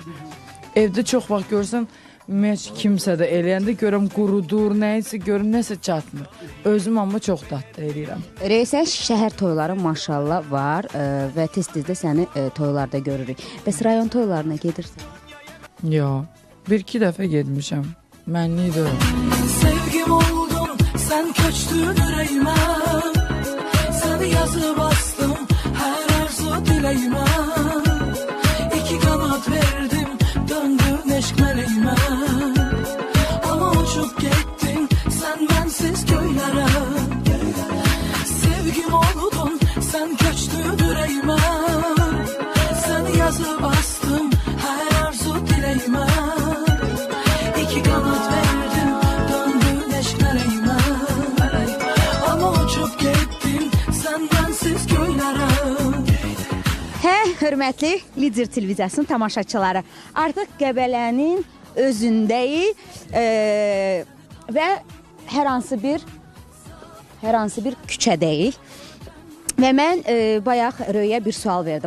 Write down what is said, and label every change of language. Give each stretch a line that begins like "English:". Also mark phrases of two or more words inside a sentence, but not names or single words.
Azerbaijani: Evdə çox vaxt görsən, heç kimsə də eləyəndə görəm qurudur, nəyisə görüm, nəsə çatmır. Özüm amma çox dadlı eləyirəm. Reysən şəhər toyları maşallah var və tez-tez də səni toylarda görürük. Bəs rayon toylarına gedirsən? Yox, bir-iki dəfə getmişəm. Mənlik deyil.
Turkish: Sevgim oldun, sen köçtün yüreğime. Seni yazı bastım, her arzu dileğime. İki kanat verdim, döndün eşk meleğime. Ama uçup gittin, sen bensiz köylere. Sevgim oldun, sen köçtün yüreğime. Seni yazı bastım, her arzu dileğime. İki kanat verdim, döndün eşk meleğime. Ama uçup gittin, sen bensiz köylere.
Azerbaijani: Hörmətli Lider televiziyasının tamaşaçıları, artıq Qəbələnin özündəyik və hər hansı bir küçədəyik. Və mən bayaq Röyə bir sual verdim.